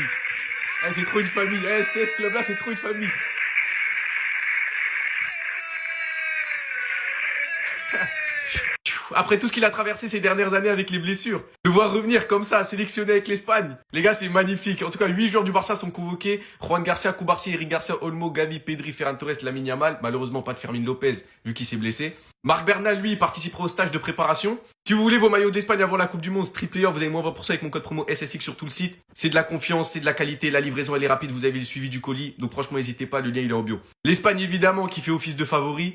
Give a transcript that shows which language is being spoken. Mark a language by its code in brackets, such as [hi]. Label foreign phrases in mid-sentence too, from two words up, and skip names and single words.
[fr] Ah, c'est trop une famille. Eh, ce club-là, c'est trop une famille. Après tout ce qu'il a traversé ces dernières années avec les blessures, le voir revenir comme ça, sélectionné avec l'Espagne, les gars, c'est magnifique. En tout cas, 8 joueurs du Barça sont convoqués. Juan Garcia, Cubarsí, Eric Garcia, Olmo, Gavi, Pedri, Ferran Torres, Lamine Yamal. Malheureusement, pas de Fermin Lopez, vu qu'il s'est blessé. Marc Bernal, lui, participera au stage de préparation. Si vous voulez vos maillots d'Espagne avant la Coupe du Monde, Street Player, vous avez moins 20% avec mon code promo SSX sur tout le site. C'est de la confiance, c'est de la qualité, la livraison elle est rapide, vous avez le suivi du colis. Donc franchement, n'hésitez pas, le lien il est en bio. L'Espagne évidemment qui fait office de favori.